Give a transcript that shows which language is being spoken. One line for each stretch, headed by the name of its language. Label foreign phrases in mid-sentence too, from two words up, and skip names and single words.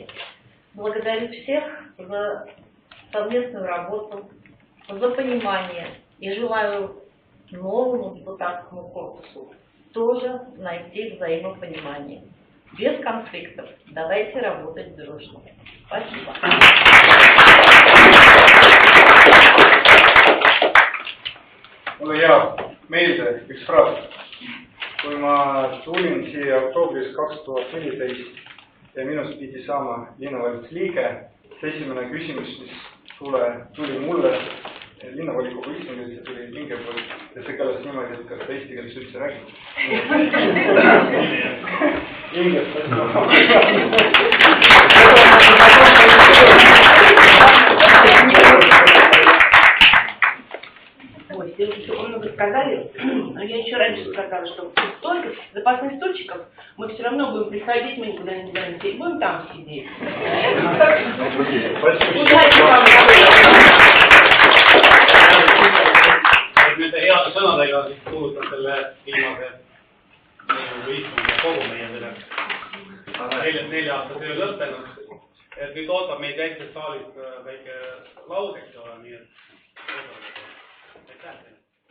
Russian: Благодарю всех за совместную работу, за понимание и желаю новому депутатскому корпусу тоже найти взаимопонимание. Без конфликтов. Давайте работать дружно. Спасибо.
Estonian: Mulle jääb meelde üks fraas. Kui ma tulin siia oktoobris 2014 ja minust pidi saama linnavalitsuse liige, see esimene küsimus, mis tuli mulle linnavolikogu istungil, see tuli hinge poolt ja see kõlas niimoodi, et kas ta eesti keeles üldse räägib. Hingest
Russian: Ой, все много сказали, но я еще раньше сказала, что столько запасных стульчиков мы все равно будем приходить, мы никуда не сидеть, будем там сидеть. Удачи вам!
Estonian: Nende heade sõnadega kuulutan selle viimase istungi kogu meie selle 4 aasta töö lõppenud. Nüüd ootab meid väikses saalis väike laud, eks ole, nii et aitäh teile.